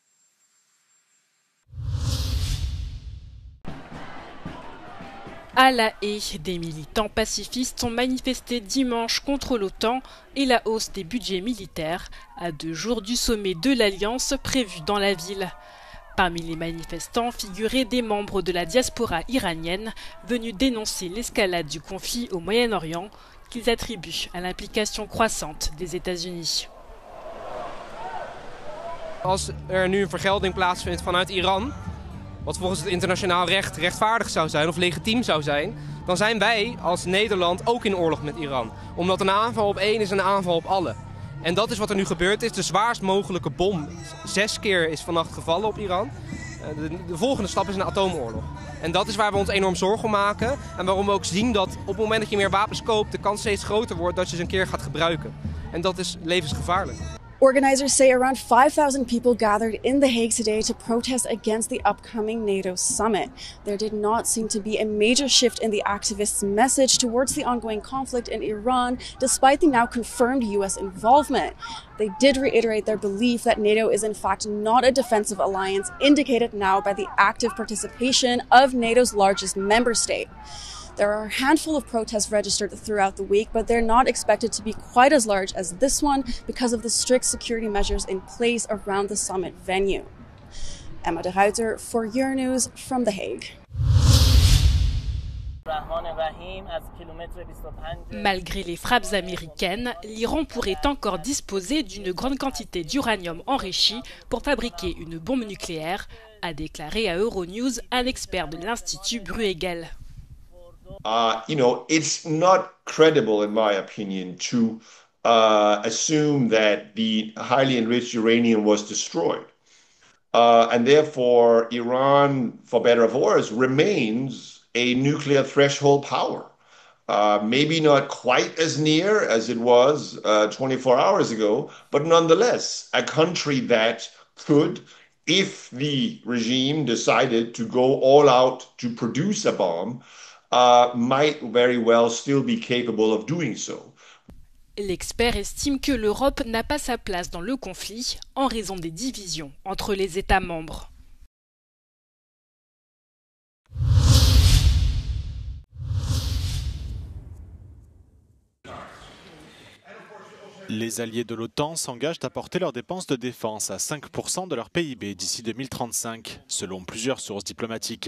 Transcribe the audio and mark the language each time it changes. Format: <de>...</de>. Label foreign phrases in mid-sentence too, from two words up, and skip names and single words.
<fr>À La Haye, des militants pacifistes ont manifesté dimanche contre l'OTAN et la hausse des budgets militaires à 2 jours du sommet de l'Alliance prévu dans la ville. Parmi les manifestants figuraient des membres de la diaspora iranienne venus dénoncer l'escalade du conflit au Moyen-Orient qu'ils attribuent à l'implication croissante des États-Unis.</fr> <nl>Als nu een vergelding plaatsvindt vanuit Iran, wat volgens het internationaal recht rechtvaardig zou zijn of legitiem zou zijn, dan zijn wij als Nederland ook in oorlog met Iran. Omdat een aanval op één is een aanval op alle. En dat is wat er nu gebeurd is. De zwaarst mogelijke bom 6 keer is vannacht gevallen op Iran. De volgende stap is een atoomoorlog. En dat is waar we ons enorm zorgen om maken. En waarom we ook zien dat op het moment dat je meer wapens koopt, de kans steeds groter wordt dat je ze een keer gaat gebruiken. En dat is levensgevaarlijk.</nl> <en>Organizers say around 5,000 people gathered in The Hague today to protest against the upcoming NATO summit. There did not seem to be a major shift in the activists' message towards the ongoing conflict in Iran, despite the now confirmed US involvement. They did reiterate their belief that NATO is in fact not a defensive alliance, indicated now by the active participation of NATO's largest member state. There are a handful of protests registered throughout the week, but they're not expected to be quite as large as this one because of the strict security measures in place around the summit venue. Emma de Ruiter for Euronews from The Hague.</en> <fr>Malgré les frappes américaines, l'Iran pourrait encore disposer d'une grande quantité d'uranium enrichi pour fabriquer une bombe nucléaire, a déclaré à Euronews un expert de l'Institut Bruegel.</fr> <en>It's not credible, in my opinion, to assume that the highly enriched uranium was destroyed. And therefore, Iran, for better or for worse, remains a nuclear threshold power. Maybe not quite as near as it was 24 hours ago, but nonetheless, a country that could, if the regime decided to go all out to produce a bomb, might very well still be capable of doing so.</en> <fr>L'expert estime que l'Europe n'a pas sa place dans le conflit en raison des divisions entre les États membres. Les alliés de l'OTAN s'engagent à porter leurs dépenses de défense à 5% de leur PIB d'ici 2035, selon plusieurs sources diplomatiques.</fr>